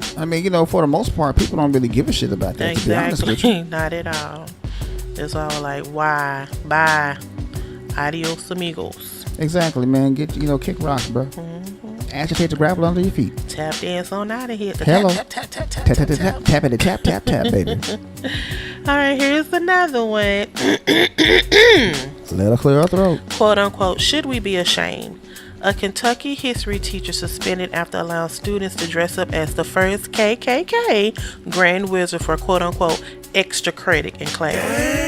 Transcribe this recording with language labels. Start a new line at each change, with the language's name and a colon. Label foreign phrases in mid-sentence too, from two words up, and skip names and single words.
English: I mean, for the most part, people don't really give a shit about that. To be honest with you. Exactly. Not at all. It's all like, why? Bye.
Spanish: Adios, amigos.
English: Exactly, man. Get kick rocks, bro. Agitate the gravel under your feet. Tap dance on out of here. Hello. Tap, tap, tap, tap, Tap tap, tap tap. tap tap it tap tap tap baby. All right, here's another one. Let her clear her throat. Quote unquote, should we be ashamed? A Kentucky history teacher suspended after allowing students to dress up as the first KKK Grand Wizard for quote unquote extra credit in class.